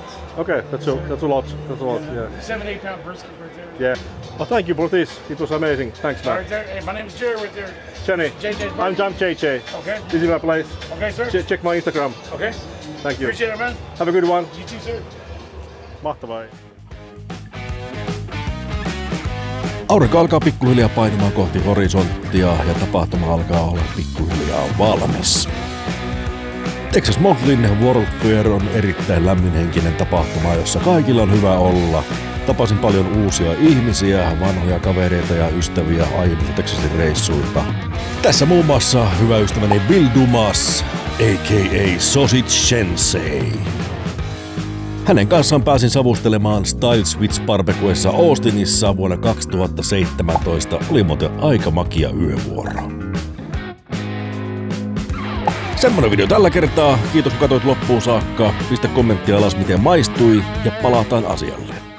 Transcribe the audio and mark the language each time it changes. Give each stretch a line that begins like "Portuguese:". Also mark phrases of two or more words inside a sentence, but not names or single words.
English: Okay, that's a lot. That's a lot. Yeah. 7-8 pound brisket right there. Yeah. Well, thank you for this. It was amazing. Thanks, All man. right, there. Hey, my name is Jerry right there. Jenny. JJ's I'm JJ. Okay. This is my place. Okay, sir. Check my Instagram. Okay. Thank you. Appreciate it, man. Have a good one. You too, sir.
Finnish: Mahtavaa. Aurinko alkaa pikkuhiljaa painumaan kohti horisonttia ja tapahtuma alkaa olla pikkuhiljaa valmis. Texas Monthlin World Fair on erittäin lämminhenkinen tapahtuma, jossa kaikilla on hyvä olla. Tapasin paljon uusia ihmisiä, vanhoja kavereita ja ystäviä aiemmilta Texasin reissuilta. Tässä muun muassa hyvä ystäväni Bill Dumas, a.k.a. Sausage Sensei. Hänen kanssaan pääsin savustelemaan Style Switch Barbecuessa Austinissa vuonna 2017. Oli muuten aika makia yövuoro. Semmonen video tällä kertaa. Kiitos kun katsoit loppuun saakka. Pistä kommenttia alas miten maistui ja palataan asialle.